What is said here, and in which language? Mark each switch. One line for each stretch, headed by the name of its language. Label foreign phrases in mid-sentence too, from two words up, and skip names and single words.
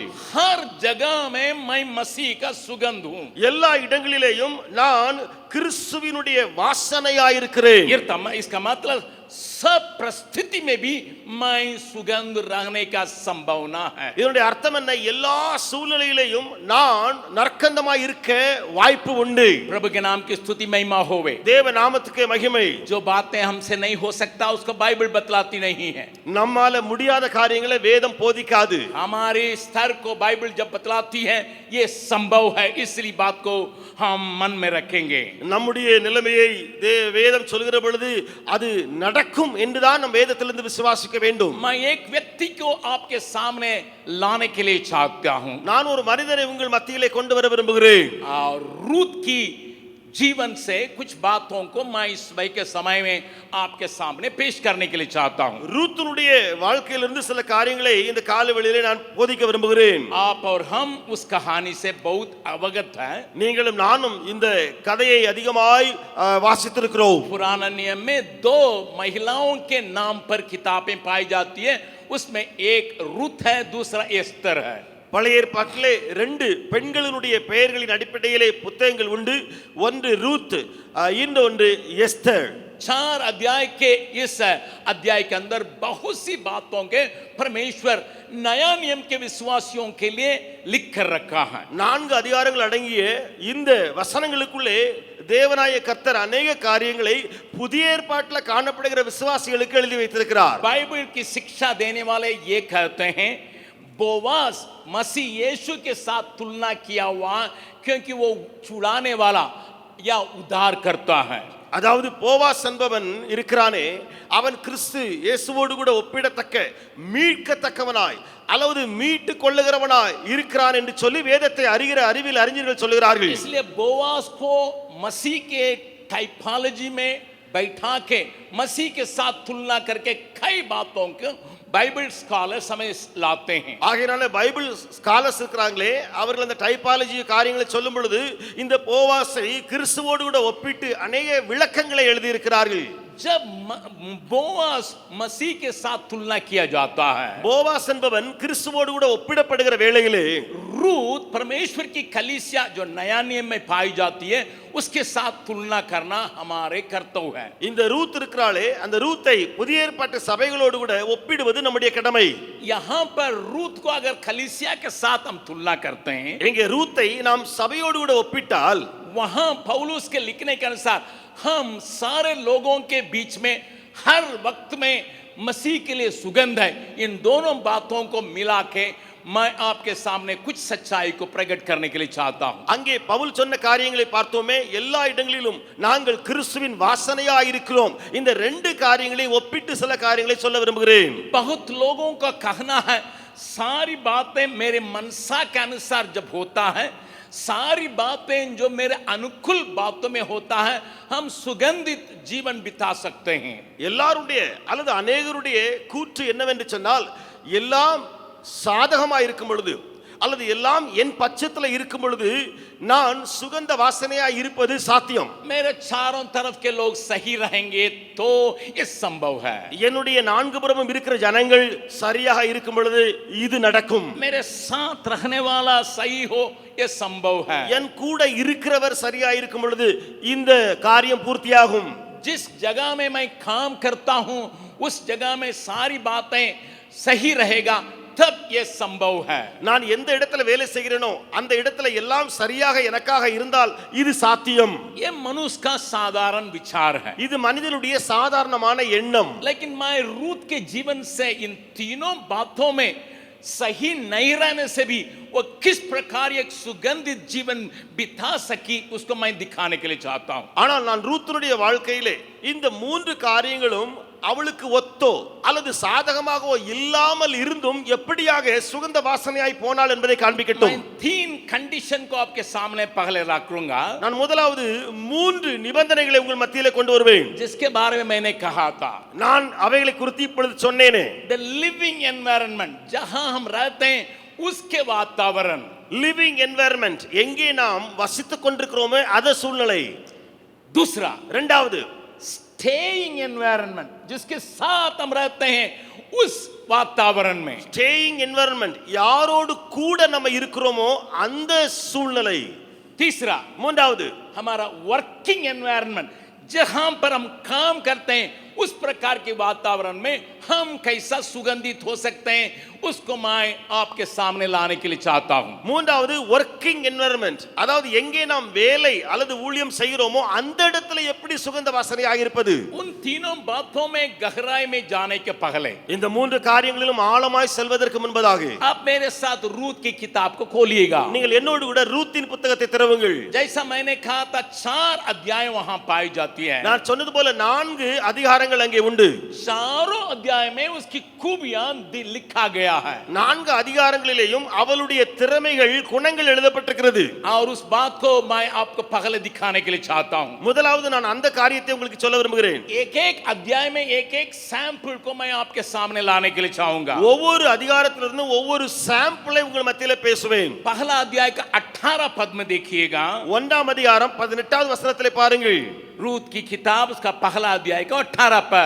Hindi: हर जगह में मैं मसीह का सुगंध हूं.
Tamil: எல்லா இடங்களிலேயும் நான் கிறிஸ்துவினுடைய வாசனையாய் இருக்கிறேன்.
Hindi: इसका मतलब सब परिस्थिति में भी मैं सुगंध रहने का संभावना है.
Tamil: இதனுடைய அர்த்தம் என்ன? எல்லா சூழ்நிலையிலேயும் நான் நற்கந்தமாய் இருக்க வாய்ப்பு உண்டு.
Hindi: प्रभु के नाम की स्तुति महिमा होवे.
Tamil: தேவ நாமத்துக்கு மகிமை.
Hindi: जो बातें हमसे नहीं हो सकता उसको बाइबल बतलाती नहीं है.
Tamil: நம்மால முடியாத காரியங்களை வேதம் போதிக்காது.
Hindi: हमारे स्तर को बाइबल जब बतलाती है ये संभव है, इसलिए बात को हम मन में रखेंगे.
Tamil: நம்முடைய நிலைமையை வேதம் சொல்கிற பொழுது அது நடக்கும் என்றுதான் நம் வேதத்திலிருந்து விசுவாசிக்க வேண்டும்.
Hindi: मैं एक व्यक्ति को आपके सामने लाने के लिए चाहता हूं.
Tamil: நான் ஒரு மனிதனை உங்கள் மத்தியிலே கொண்டு வர விரும்புகிறேன்.
Hindi: और रूत की जीवन से कुछ बातों को मैं इस भाई के समय में आपके सामने पेश करने के लिए चाहता हूं.
Tamil: ரூத்துனுடைய வாழ்க்கையிலிருந்து சில காரியங்களை இந்த காலவெளியிலே நான் போதிக்க விரும்புகிறேன்.
Hindi: आप और हम उस कहानी से बहुत अवगत हैं.
Tamil: நீங்களும் நானும் இந்த கதையை அதிகமாய் வாசித்திருக்கிறோம்.
Hindi: पुराना नियम में 2 महिलाओं के नाम पर किताबें पाई जाती है. उसमें एक रूत है, दूसरा एस्तर है.
Tamil: பழைய ஏற்பாட்டிலே 2 பெண்களினுடைய பெயர்களின் அடிப்படையிலே புத்தகங்கள் உண்டு. ஒன்று ரூத், இன்னொன்று எஸ்தர்.
Hindi: 4 अध्याय के इस अध्याय के अंदर बहुत सी बातों के परमेश्वर नया नियम के विश्वासियों के लिए लिख कर रखा है.
Tamil: 4 அதிகாரங்கள் அடங்கிய இந்த வசனங்களுக்குள்ளே தேவனாய கர்த்தர் अनेक காரியங்களை புதிய ஏற்பாட்டில் காணப்படுகிற விசுவாசிகளுக்கு எழுதி வைத்திருக்கிறார்.
Hindi: बाइबल की शिक्षा देने वाले ये कहते हैं बोवास मसीह यीशु के साथ तुलना किया हुआ क्योंकि वो छुड़ाने वाला या उद्धार करता है.
Tamil: அதாவது போவாஸ் என்பவன் இருக்கிறானே, அவன் கிறிஸ்து இயேசுவோடு கூட ஒப்பிடத்தக்க மீட்கத்தக்கவனாய் அல்லது மீட்டு கொள்ளுகிறவனாய் இருக்கிறான் என்று சொல்லி வேதத்தை அறிகிற அறிவில் அறிஞர்கள் சொல்லுகிறார்கள்.
Hindi: इसलिए बोवास को मसीह के टाइपोलॉजी में बैठा के मसीह के साथ तुलना करके कई बातों को
English: Bible scholars
Hindi: हमें लाते हैं.
Tamil: ஆகையால
English: Bible scholars
Tamil: இருக்கிறாங்களே, அவர்கள் அந்த டைபாலஜி காரியங்களை சொல்லும் பொழுது இந்த போவாஸை கிறிஸ்துவோடு கூட ஒப்பிட்டு अनेक விளக்கங்களை எழுதி இருக்கிறார்கள்.
Hindi: जब बोवास मसीह के साथ तुलना किया जाता है,
Tamil: போவாஸ் என்பவன் கிறிஸ்துவோடு கூட ஒப்பிடப்படுகிற வேளையிலே
Hindi: रूत परमेश्वर की कलीसिया जो नया नियम में पाई जाती है उसके साथ तुलना करना हमारे कर्तव्य है.
Tamil: இந்த ரூத் இருக்கிறாளே, அந்த ரூத்தை புதிய ஏற்பாட்டு சபைகளோடு கூட ஒப்பிடுவது நம்முடைய கடமை.
Hindi: यहाँ पर रूत को अगर कलीसिया के साथ हम तुलना करते हैं,
Tamil: இங்கே ரூத்தை நாம் சபையோடு கூட ஒப்பிட்டால்
Hindi: वहां पौलुस के लिखने के अनुसार हम सारे लोगों के बीच में हर वक्त में मसीह के लिए सुगंध है. इन दोनों बातों को मिला के मैं आपके सामने कुछ सच्चाई को प्रकट करने के लिए चाहता हूं.
Tamil: அங்கே பவுல் சொன்ன காரியங்களை பார்த்தோமே, எல்லா இடங்களிலும் நாங்கள் கிறிஸ்துவின் வாசனையாய் இருக்கிறோம். இந்த 2 காரியங்களையும் ஒப்பிட்டு சில காரியங்களை சொல்ல விரும்புகிறேன்.
Hindi: बहुत लोगों का कहना है सारी बातें मेरे मनसा के अनुसार जब होता है, सारी बातें जो मेरे अनुकूल बातों में होता है, हम सुगंधित जीवन बिता सकते हैं.
Tamil: எல்லாருடைய அல்லது अनेகருடைய கூற்று என்னவென்று சொன்னால், எல்லாம் சாதகமாய் இருக்கும் பொழுது அல்லது எல்லாம் என் பட்சத்தில் இருக்கும் பொழுது நான் சுகந்த வாசனையாய் இருப்பது சாத்தியம்.
Hindi: मेरे चारों तरफ के लोग सही रहेंगे तो ये संभव है.
Tamil: என்னுடைய 4 புறமும் இருக்கிற ஜனங்கள் சரியாக இருக்கும் பொழுது இது நடக்கும்.
Hindi: मेरे साथ रहने वाला सही हो ये संभव है.
Tamil: என் கூட இருக்கிறவர் சரியாக இருக்கும் பொழுது இந்த காரியம் பூர்த்தியாகும்.
Hindi: जिस जगह में मैं काम करता हूं उस जगह में सारी बातें सही रहेगा तब ये संभव है.
Tamil: நான் எந்த இடத்துல வேலை செய்கிறேனோ அந்த இடத்துல எல்லாம் சரியாக எனக்காக இருந்தால் இது சாத்தியம்.
Hindi: ये मनुष्य का साधारण विचार है.
Tamil: இது மனிதனுடைய சாதாரணமான எண்ணம்.
Hindi: लेकिन मैं रूत के जीवन से इन तीनों बातों में सही नहीं रहने से भी वो किस प्रकार एक सुगंधित जीवन बिता सकी उसको मैं दिखाने के लिए चाहता हूं.
Tamil: ஆனால் நான் ரூத்தினுடைய வாழ்க்கையிலே இந்த மூன்று காரியங்களும் அவளுக்கு ஒத்தோ அல்லது சாதகமாகவோ இல்லாமல் இருந்தும் எப்படியாக சுகந்த வாசனையாய் போனாள் என்பதை காண்பிக்கட்டும்.
Hindi: मैं 3 कंडीशन को आपके सामने पहले रखूंगा.
Tamil: நான் முதலாவது மூன்று நிபந்தனைகளை உங்கள் மத்தியிலே கொண்டு வருவேன்.
Hindi: जिसके बारे में मैंने कहा था.
Tamil: நான் அவைகளை குறித்து இப்பொழுது சொன்னேனே.
English: The living environment
Hindi: जहां हम रहते हैं उसके वातावरण.
English: living environment
Tamil: எங்கே நாம் வசித்துக் கொண்டிருக்கிறோமே அத சூழ்நிலை.
Hindi: दूसरा
Tamil: இரண்டாவது
English: staying environment
Hindi: जिसके साथ हम रहते हैं उस वातावरण में.
English: staying environment
Tamil: யாரோடு கூட நம்ம இருக்கிறோமோ அந்த சூழ்நிலை.
Hindi: तीसरा
Tamil: மூன்றாவது
Hindi: हमारा
English: working environment
Hindi: जहां पर हम काम करते हैं उस प्रकार के वातावरण में हम कैसा सुगंधित हो सकते हैं उसको मैं आपके सामने लाने के लिए चाहता हूं.
Tamil: மூன்றாவது
English: working environment
Tamil: அதாவது எங்கே நாம் வேலை அல்லது ஊழியம் செய்கிறோமோ அந்த இடத்துல எப்படி சுகந்த வாசனையாக இருப்பது.
Hindi: उन तीनों बातों में गहराई में जाने के पहले
Tamil: இந்த மூன்று காரியங்களிலும் ஆழமாய் செல்வதற்கு முன்பதாக
Hindi: आप मेरे साथ रूत की किताब को खोलिएगा.
Tamil: நீங்கள் என்னோடு கூட ரூத்தின் புத்தகத்தை திறவுங்கள்.
Hindi: जैसा मैंने कहा था 4 अध्याय वहां पाई जाती है.
Tamil: நான் சொன்னது போல 4 அதிகாரங்கள் அங்கே உண்டு.
Hindi: चारों अध्याय में उसकी खूबियां लिखा गया है.
Tamil: 4 அதிகாரங்களிலேயும் அவளுடைய திறமைகள் குணங்கள் எழுதப்பட்டிருக்கிறது.
Hindi: और उस बात को मैं आपको पहले दिखाने के लिए चाहता हूं.
Tamil: முதலாவது நான் அந்த காரியத்தை உங்களுக்கு சொல்ல விரும்புகிறேன்.
Hindi: एक-एक अध्याय में एक-एक सैंपल को मैं आपके सामने लाने के लिए चाहूंगा.
Tamil: ஒவ்வொரு அதிகாரத்திலிருந்து ஒவ்வொரு சாம்பிளை உங்கள் மத்தியில பேசுவேன்.
Hindi: पहला अध्याय का 18 पद में देखिएगा.
Tamil: 1ஆம் அதிகாரம் 18வது வசனத்திலே பாருங்கள்.
Hindi: रूत की किताब उसका पहला अध्याय का 18 पद.